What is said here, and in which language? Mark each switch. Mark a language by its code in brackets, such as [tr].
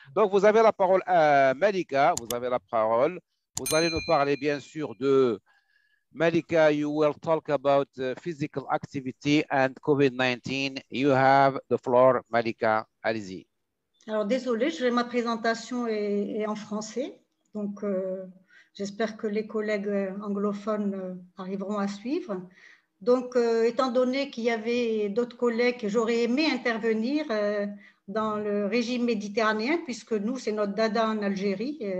[fr] Donc, vous avez la parole, Malika. Vous avez la parole. Vous allez nous parler, bien sûr, de Malika. [en] You will talk about physical activity and COVID-19. You have the floor, Malika. [fr] Allez-y. Alors, désolée, ma présentation est en français, donc j'espère que les collègues anglophones arriveront à suivre. Donc, étant donné qu'il y avait d'autres collègues, j'aurais aimé intervenir dans le régime méditerranéen, puisque nous, c'est notre dada en Algérie.